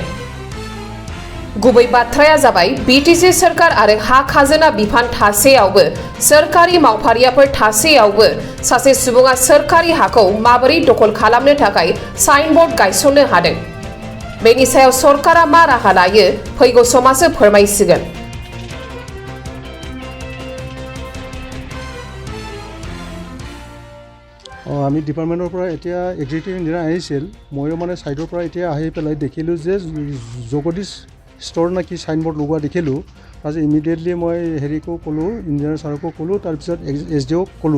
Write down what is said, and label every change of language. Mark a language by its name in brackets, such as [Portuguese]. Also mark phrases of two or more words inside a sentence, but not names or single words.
[Bodo] गुबै बाथ्राया जाबाय बिटिसि सरकार आरो हा खाजोना बिफान थासेयावबो सोरखारि मावफारियाफोर थासेयावबो सासे सुबुङा सोरखारि हाखौ माबोरै दखल खालामनो थाखाय साइन बोर्ड गायसननो हादों। बेनि सायाव सरकारा मा राहा लायो फैगौ समासो फोरमायसिगोन। [Assamese] আমি ডিপাৰ্টমেণ্টৰ পৰা এতিয়া এক্সিকিউটিভ ইঞ্জিনিয়াৰ আহিছিল, ময়ো মানে ছাইডৰ পৰা এতিয়া আহি পেলাই দেখিলোঁ যে জগদীশ ষ্ট'ৰ নেকি চাইনবোৰ্ড লগোৱা দেখিলোঁ। তাৰপিছত ইমিডিয়েটলি মই হেৰিকো ক'লোঁ, ইঞ্জিনিয়াৰ ছাৰকো ক'লোঁ, তাৰপিছত SDOক ক'লোঁ।